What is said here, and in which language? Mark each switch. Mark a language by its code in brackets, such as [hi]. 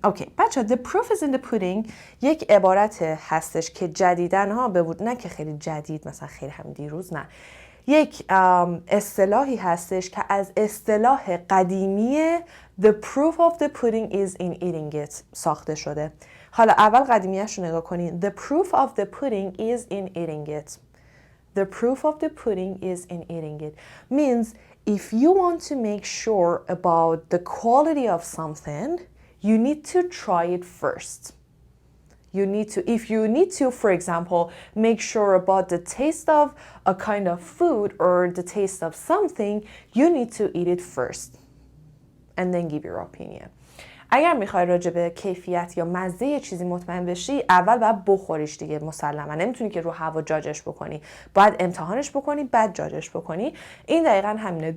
[fa] اوکی بچه [en] the proof is in the pudding [fa] یک عبارت هستش که جدیدن ها بود، نه که خیلی جدید مثلا خیلی هم دیروز، نه، یک اصطلاحی هستش که از اصطلاح قدیمی [en] the proof of the pudding is in eating it [fa] ساخته شده. حالا اول قدیمیش رو نگاه کنین. [en] The proof of the pudding is in eating it. The proof of the pudding is in eating it means if you want to make sure about the quality of something, you need to try it first. If you need to, for example, make sure about the taste of a kind of food or the taste of something, you need to eat it first and then give your opinion. [fa] اگر میخوای راجع به کیفیت یا مزه یه چیزی مطمئن بشی، اول باید بخوریش دیگه، مسلما نمیتونی که رو هوا جاجش بکنی، باید امتحانش بکنی بعد جاجش بکنی. این دقیقا همینه.